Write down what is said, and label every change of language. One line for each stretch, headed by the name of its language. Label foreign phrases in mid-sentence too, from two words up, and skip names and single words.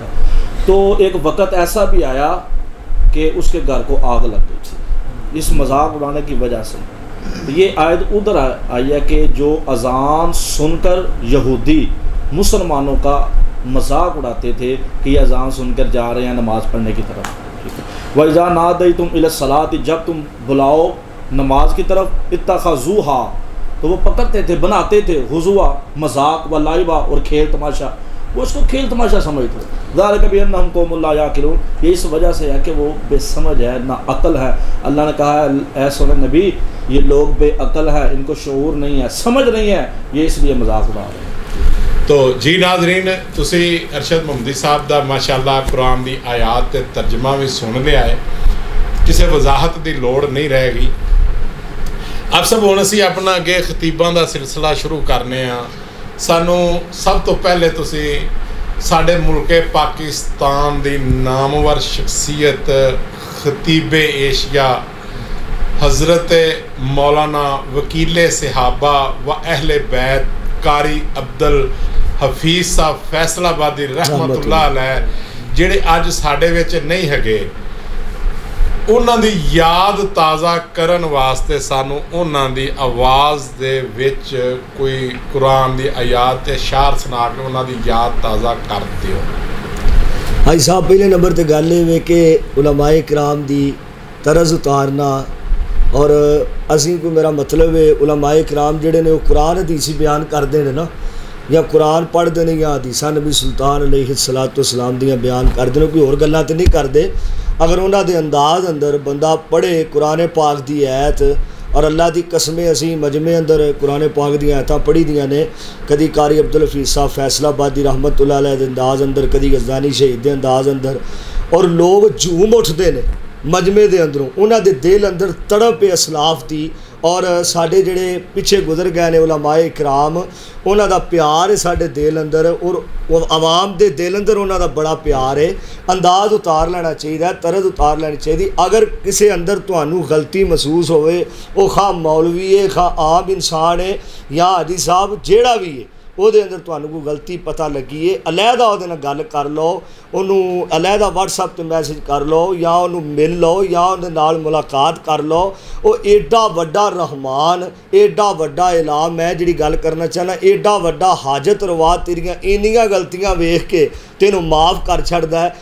Urdu: تو ایک وقت ایسا بھی آیا کہ اس کے گھر کو آگ لگ گئی تھی اس مذاق اڑانے کی وجہ سے. یہ آیت ادھر آئی ہے کہ جو اذان سن کر یہودی مسلمانوں کا مذاق اڑاتے تھے کہ یہ اذان سن کر جا رہے ہیں نماز پڑھنے کی طرف.
Arabic: وَإِذَا نَادَيْتُمْ إِلَى الصَّلَاةِ
Urdu: جب تم بلاؤ نماز کی طرف, اتَّخَذُوهَا تو وہ پکڑتے تھے, بناتے تھے, ہزوا مذاق و لعبا اور کھیل تماشا, وہ اس کو کھیل تماشا سمجھتے.
Arabic: ذَلِكَ بِأَنَّهُمْ قَوْمٌ لَا يَعْقِلُونَ,
Urdu: یہ اس وجہ سے ہے کہ وہ بے سمجھ ہے, نہ عقل ہے. اللہ نے کہا ہے اے سن نبی یہ لوگ بے عقل ہے, ان کو شعور نہیں ہے, سمجھ نہیں ہے, یہ اس لیے مذاق اڑا رہے ہیں.
Punjabi: تو جی ناظرین تسی ارشد محمدی صاحب دا ماشاءاللہ قرآن دی آیات تے ترجمہ بھی سن لیا ہے, کسی وضاحت دی لوڑ نہیں رہے گی. اب سب ہوں اسی اپنا اگے خطیباں دا سلسلہ شروع کرنے ہاں. سانو سب تو پہلے تسی ساڈے ملک پاکستان دی نامور شخصیت خطیب ایشیا حضرت مولانا وکیل صحابہ و اہل بیت قاری عبد الحفیظ صاحب فیصل آبادی
Arabic: رحمت اللہ علیہ
Punjabi: جڑے اج ساڈے وچ نہیں ہگے, انہاں دی یاد تازہ کرن واسطے سانو انہاں دی آواز دے وچ کوئی قرآن دی آیات تے اشعار سنا کے انہاں دی یاد تازہ کر دیو. حاجی صاحب پہلے نمبر تے گل ہے کہ علماء کرام دی طرز اتارنا,
Urdu: اور اسی کو میرا مطلب ہے علماء کرام جڑے نے وہ قرآن حدیث بیان کرتے ہیں نا, یا قرآن پڑھتے ہیں یا حدیثاں نبی سلطان
Arabic: علیہ الصلوۃ والسلام
Urdu: دیاں بیان کرتے ہیں, کوئی اور گلاں تے نہیں کرتے.
Punjabi: اگر انہاں دے انداز اندر بندہ پڑھے قرآن پاک دی آیت, اور اللہ دی قسمیں اسی مجمع اندر قرآن پاک دی آیتاں پڑھی دیاں نے, کدی قاری عبد الحفیظ صاحب فیصل آبادی
Arabic: رحمت اللہ علیہ
Punjabi: دے انداز اندر, کدی غزنانی شہید دے انداز اندر,
Urdu: اور لوگ جھوم اٹھتے ہیں
Punjabi: مجمع دے اندروں, انہاں دے دل اندر تڑپ اسلاف دی. اور ساڈے جڑے پیچھے گزر گئے نے علماء کرام, انہاں دا پیار ہے ساڈے دل اندر, اور عوام دے دل اندر انہاں دا بڑا پیار ہے. انداز اتار لینا چاہیے, طرز اتار لینی چاہیے. اگر کسے اندر تانوں غلطی محسوس ہوئے, وہ خواہ مولوی ہے, خواہ عام انسان ہے, یا حاجی صاحب جیڑا بھی ہے, ਉਹਦੇ ਅੰਦਰ ਤੁਹਾਨੂੰ ਕੋਈ ਗਲਤੀ ਪਤਾ ਲੱਗੀ ਹੈ, ਅਲੱਗਾ ਉਹਦੇ ਨਾਲ ਗੱਲ ਕਰ ਲਓ, ਉਹਨੂੰ ਅਲੱਗਾ WhatsApp ਤੇ ਮੈਸੇਜ ਕਰ ਲਓ ਜਾਂ ਉਹਨੂੰ ਮਿਲ ਲਓ ਜਾਂ ਉਹਦੇ ਨਾਲ ਮੁਲਾਕਾਤ ਕਰ ਲਓ। ਉਹ ਏਡਾ ਵੱਡਾ ਰਹਿਮਾਨ, ਏਡਾ ਵੱਡਾ ਇਨਾਮ ਹੈ ਜਿਹੜੀ ਗੱਲ ਕਰਨਾ ਚਾਹੁੰਦਾ, ਏਡਾ ਵੱਡਾ ਹਾਜਤ ਰਵਾ ਤੇਰੀਆਂ ਇੰਨੀਆਂ ਗਲਤੀਆਂ ਵੇਖ ਕੇ ਤੈਨੂੰ ਮਾफ़ ਕਰ ਛੱਡਦਾ ਹੈ।